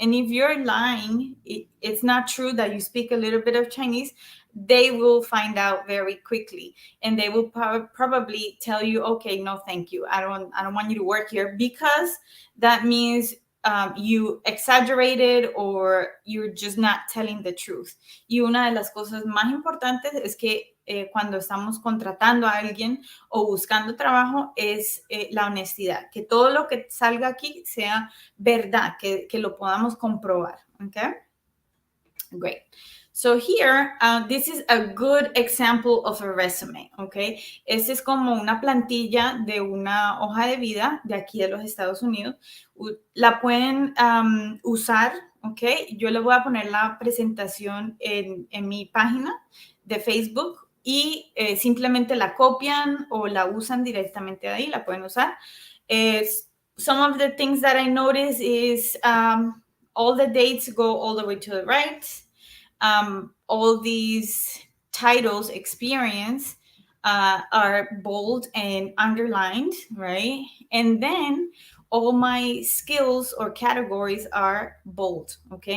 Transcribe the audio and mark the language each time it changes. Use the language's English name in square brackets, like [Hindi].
[English] And if you're lying, it's not true that you speak a little bit of Chinese, they will find out very quickly. And they will probably tell you, okay, no, thank you. I don't want you to work here, because that means you exaggerated or you're just not telling the truth. [Spanish] Y una de las cosas más importantes es que cuando estamos contratando a alguien o buscando trabajo es la honestidad, que todo lo que salga aquí sea verdad, que lo podamos comprobar, okay? Great. [English] So here, this is a good example of a resume, okay? [Spanish] Este es como una plantilla de una hoja de vida de aquí de los Estados Unidos. La pueden usar, okay? Yo le voy a poner la presentación en mi página de Facebook y simplemente la copian o la usan directamente de ahí, la pueden usar. [English] Some of the things that I notice is all the dates go all the way to the right. All these titles, experience, are bold and underlined, right? And then all my skills or categories are bold, okay?